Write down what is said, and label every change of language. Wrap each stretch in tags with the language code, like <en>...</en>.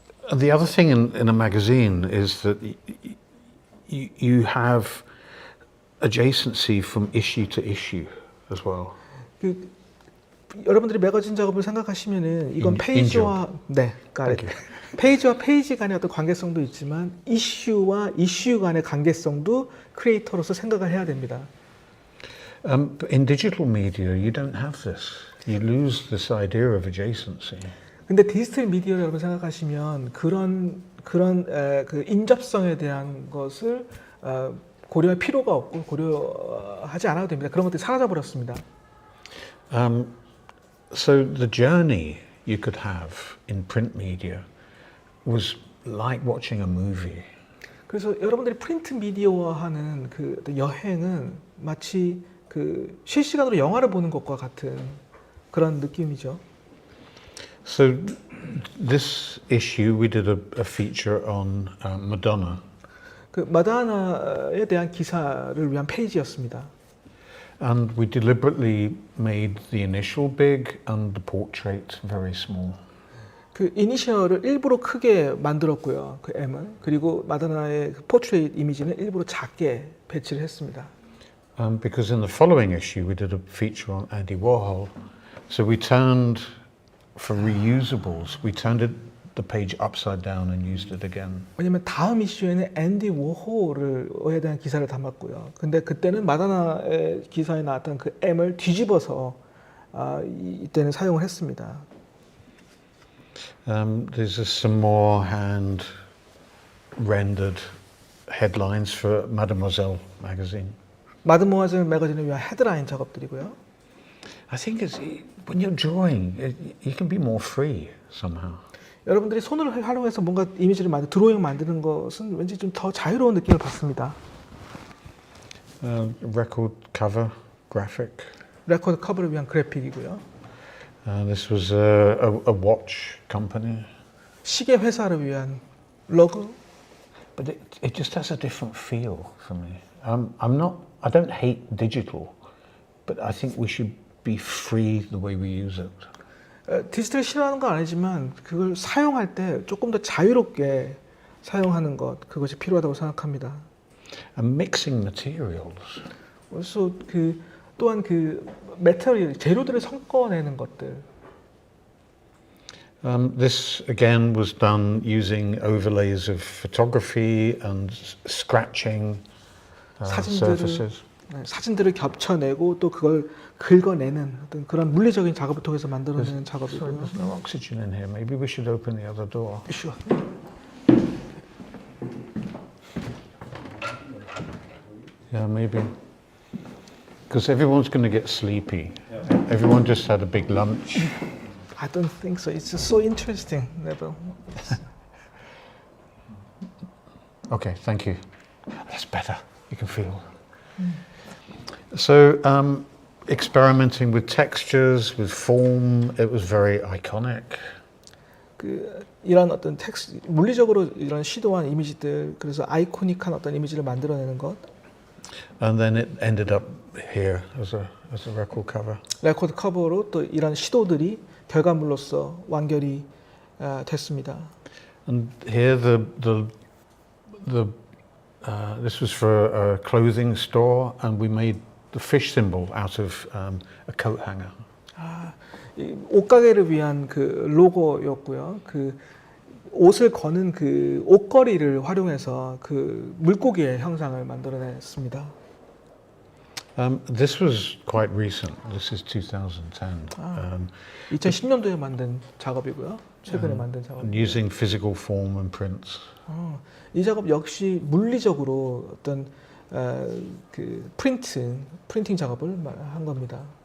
<en>The other thing in a magazine is that you have adjacency from issue to issue as well.</en> <ko>그 여러분들이 매거진 작업을 생각하시면은 이건 페이지와 네,</ko> <en>got it.</en> <ko>페이지와 페이지 간의 어떤 관계성도 있지만 이슈와 이슈 간의 관계성도 크리에이터로서 생각을 해야 됩니다.</ko> <en>In digital media, you don't have this. You lose this idea of adjacency.</en> <ko>근데 디지털 미디어를 여러분 생각하시면 그런 그 인접성에 대한 것을 고려할 필요가 없고 고려하지 않아도 됩니다. 그런 것들이 사라져 버렸습니다.</ko> <en>So the journey you could have in print media was like watching a movie.</en> <ko>그래서 여러분들이 프린트 미디어와 하는 그 여행은 마치 그 실시간으로 영화를 보는 것과 같은 그런 느낌이죠.</ko> <en>So this issue we did a feature on Madonna.</en> <ko>그 마다나에 대한 기사를 위한 페이지였습니다.</ko> <en>And we deliberately made the initial big and the portrait very small.</en> <ko>그 이니셜을 일부러 크게 만들었고요. 그 M을. 그리고 마다나의 그 포트레이트 이미지는 일부러 작게 배치를 했습니다.</ko> <en>Because in the following issue we did a feature on Andy Warhol. So we turned, for reusables, we turned the page upside down and used it again.</en> <ko>왜냐면 다음 이슈에는 앤디 워홀에 대한 기사를 담았고요. 근데 그때는 마다나의 기사에 나왔던 그 M을 뒤집어서 이때는 사용을 했습니다.</ko> <en>There's some more hand rendered headlines for Mademoiselle magazine.</en> <ko>마드모아젤 매거진을 위한 헤드라인 작업들이고요.</ko> <en>I think when you're drawing, you can be more free somehow.</en> <ko>여러분들이 손을 활용해서 뭔가 이미지를 드로잉 만드는 것은 왠지 좀 더 자유로운 느낌을 받습니다.</ko> <en>Record cover graphic.</en> <ko>레코드 커버를 위한 그래픽이고요.</ko> <en>This was a watch company.</en> <ko>시계 회사를 위한 로고.</ko> <en>But it just has a different feel for me. I don't hate digital, but I think we should be free the way we use it.</en> <ko>디지털을 싫어하는 건 아니지만 그걸 사용할 때 조금 더 자유롭게 사용하는 것 그것이 필요하다고 생각합니다.</ko> <en>And mixing materials.</en> <ko>그래서 또한 메터리얼 재료들을 섞어내는 것들.</ko> <en>This again was done using overlays of photography and scratching surfaces.</en> <ko>사진들을 겹쳐내고 또 그걸 긁어내는 어떤 그런 물리적인 작업을 통해서 만들어내는 작업이고요.</ko> <en>There's no oxygen in here. Maybe we should open the other door. Sure. Yeah, maybe. Because everyone's going to get sleepy. Everyone just had a big lunch. I don't think so. It's just so interesting, Neville. Okay, thank you. That's better. You can feel. So, experimenting with textures, with form, it was very iconic.</en> <ko>이런 어떤 물리적으로 이런 시도한 이미지들, 그래서 아이코닉한 어떤 이미지를 만들어내는 것.</ko> <en>And then it ended up here as a record cover.</en> <ko>레코드 커버로 또 이런 시도들이 결과물로서 완결이 됐습니다.</ko> <en>And here this was for a clothing store, and we made the fish symbol out of a coat hanger.</en> <ko>이 옷가게를 위한 그 로고였고요. 그 옷을 거는 그 옷걸이를 활용해서 그 물고기의 형상을 만들어냈습니다.</ko> <en>This was quite recent. This is 2010.</en> <ko>2010년도에 만든 작업이고요. 최근에 만든 작업.</ko> <en>And using physical form and prints.</en> <ko>이 작업 역시 물리적으로 어떤 그 프린팅 작업을 한 겁니다.</ko>